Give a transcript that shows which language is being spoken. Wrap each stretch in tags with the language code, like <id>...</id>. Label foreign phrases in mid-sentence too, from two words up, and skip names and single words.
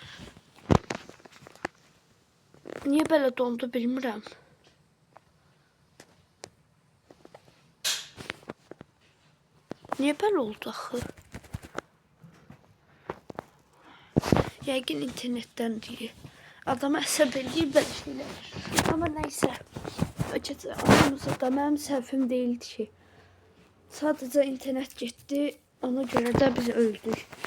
<tr>Niye böyle dondu bilmirəm. Niye böyle oldu axı?</tr> <az>Yəqin internetten diye. Adamı əsəb eləyir belə şeylər.</az> <tr>Ama neyse.</tr> <az>Oyunumuzda da mənim səhvim</az> <tr>değildi ki. Sadece internet gitti. Ona göre de biz öldük.</tr>